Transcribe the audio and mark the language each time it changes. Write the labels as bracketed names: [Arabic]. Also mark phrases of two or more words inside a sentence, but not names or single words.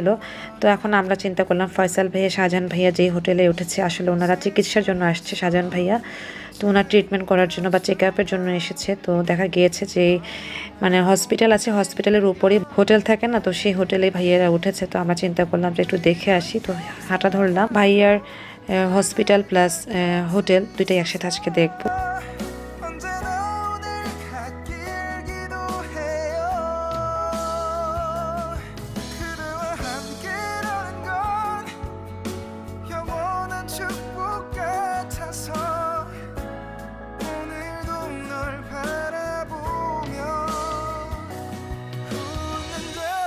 [Bangla] তো এখন আমরা চিন্তা করলাম ফয়সাল ভাইয়া, শাহজাহান ভাইয়া যেই হোটেলে উঠেছে, আসলে ওনারা চিকিৎসার জন্য আসছে, শাহজাহান ভাইয়া তো ওনার ট্রিটমেন্ট করার জন্য বা চেক আপের জন্য এসেছে। তো দেখা গিয়েছে যে মানে হসপিটাল আছে, হসপিটালের উপরে হোটেল থাকে না, তো সেই হোটেলে ভাইয়ারা উঠেছে। তো আমরা চিন্তা করলাম যে একটু দেখে আসি। তো হাঁটা ধরলাম, ভাইয়ার [English] hospital plus hotel [Bangla] দুইটাই একসাথে আজকে দেখবো। [Korean] 언제나 오늘 갓길 기도해요 그대와 함께라는 건 영원한 축복 같아서 오늘도 널 바라보며 웃는다